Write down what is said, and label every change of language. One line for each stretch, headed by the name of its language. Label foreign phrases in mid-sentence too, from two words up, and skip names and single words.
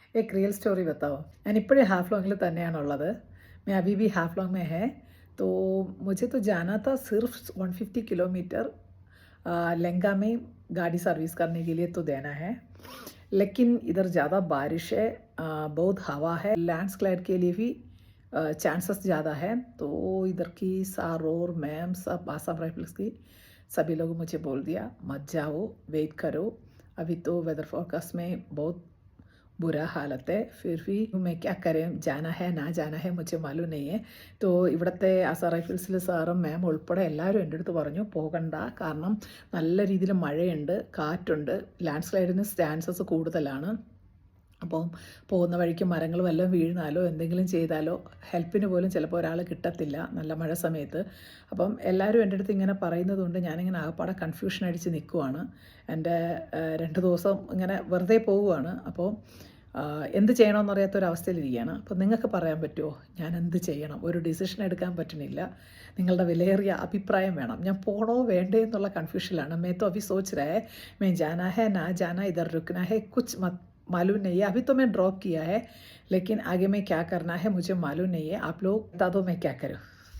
Hindi: एक रियल स्टोरी बताओ।
Malayalam: ഞാനിപ്പോഴും ഹാഫ്ലോങ്ങിൽ തന്നെയാണുള്ളത്.
Hindi: मैं अभी भी हाफलोंग में है। तो मुझे तो जाना था सिर्फ 150 किलोमीटर लंका में गाड़ी सर्विस करने के लिए तो देना है। लेकिन इधर ज़्यादा बारिश है, बहुत हवा है, लैंडस्लाइड के लिए भी चांसेस ज़्यादा है। तो इधर की सार और मैम सब आसाम राइफल्स की सभी लोग मुझे बोल दिया मत जाओ, वेट करो, अभी तो
English: weather forecast
Hindi: में बहुत बुरा हालत है। फिर भी मैं क्या करें, जाना है ना जाना है मुझे मालूम नहीं है.
Malayalam: तो ഇവിടുത്തെ ആസാം റൈഫിൾസിലെ സാറും മാം ഉൾപ്പെടെ എല്ലാവരും എൻ്റെ അടുത്ത് പറഞ്ഞു പോകണ്ട, കാരണം നല്ല രീതിയിൽ മഴയുണ്ട്, കാറ്റുണ്ട്, ലാൻഡ് സ്ലൈഡിന് ചാൻസസ് കൂടുതലാണ്. അപ്പം പോകുന്ന വഴിക്ക് മരങ്ങൾ വല്ലതും വീഴുന്നാലോ എന്തെങ്കിലും ചെയ്താലോ ഹെൽപ്പിന് പോലും ചിലപ്പോൾ ഒരാൾ കിട്ടത്തില്ല നല്ല മഴ സമയത്ത്. അപ്പം എല്ലാവരും എൻ്റെ അടുത്ത് ഇങ്ങനെ പറയുന്നത് കൊണ്ട് ഞാനിങ്ങനെ ആകപ്പാടെ കൺഫ്യൂഷൻ അടിച്ച് നിൽക്കുവാണ്. എൻ്റെ 2 ദിവസം ഇങ്ങനെ വെറുതെ പോവുകയാണ്. അപ്പോൾ എന്ത് ചെയ്യണമെന്നറിയാത്തൊരവസ്ഥയിലിരിക്കുകയാണ്. അപ്പോൾ നിങ്ങൾക്ക് പറയാൻ പറ്റുമോ ഞാൻ എന്ത് ചെയ്യണം? ഒരു ഡിസിഷൻ എടുക്കാൻ പറ്റുന്നില്ല. നിങ്ങളുടെ വിലയേറിയ അഭിപ്രായം വേണം. ഞാൻ പോണോ വേണ്ടേ എന്നുള്ള കൺഫ്യൂഷനിലാണ്.
Hindi: मैं तो अभी सोच रहा है मैं जाना है ना जाना, इधर रुकना है, कुछ मत मालूम नहीं है. अभी तो मैं ड्रॉप किया है, लेकिन आगे में क्या करना है मुझे मालूम नहीं है. आप लोग बता दो मैं क्या करूँ.